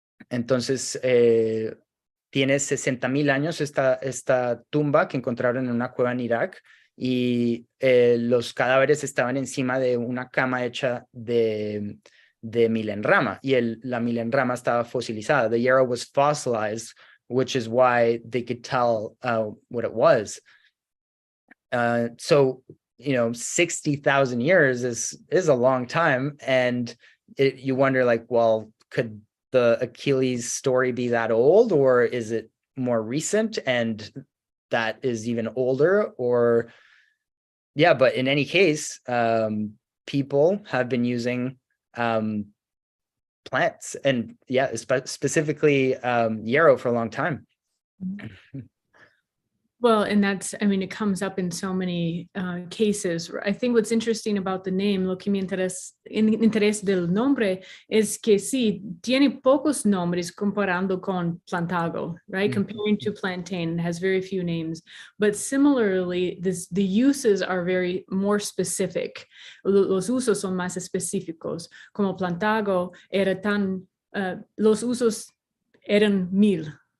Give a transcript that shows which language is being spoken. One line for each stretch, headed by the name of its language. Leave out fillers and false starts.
Spanish: Entonces tiene 60,000 años esta tumba que encontraron en una cueva en Irak, y los cadáveres estaban encima de una cama hecha de Milenrama, y la Milenrama estaba fosilizada.
English: The Yarrow was fossilized, which is why they could tell what it was. So 60,000 years is a long time, and you wonder, like, well, could the Achilles story be that old, or is it more recent and that is even older? Or but in any case, people have been using plants, and specifically yarrow, for a long time. Well, and it comes up in so many cases. I think what's interesting about the name,
Spanish: lo que me interesa del nombre, es que sí, tiene pocos nombres comparando con plantago,
English: right? Comparing to plantain, has very few names. But similarly, the uses are very more specific.
Spanish: Los usos son más específicos. Como plantago era los usos eran 1,000.